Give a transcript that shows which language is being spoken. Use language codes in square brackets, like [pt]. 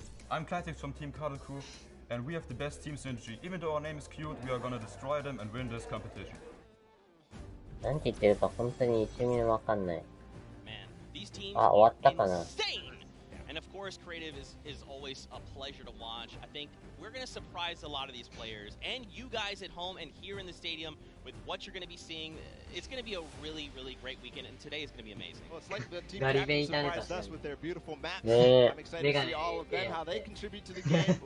[en] I'm Clitex from Team Cuddle Crew, and we have the best team synergy. Even though our name is cute, we are gonna destroy them and win this competition. [ja] なんて言ってるか本当に一ミリもわかんない。あ、終わったかな。 [en] And of course, creative is always a pleasure to watch. I think we're going to surprise a lot of these players and you guys at home and here in the stadium with what you're going to be seeing. It's going to be a really, really great weekend, and today is going to be amazing. Well, it's like the team captain surprised us with their beautiful maps. I'm excited to see all of them, how they contribute to the game.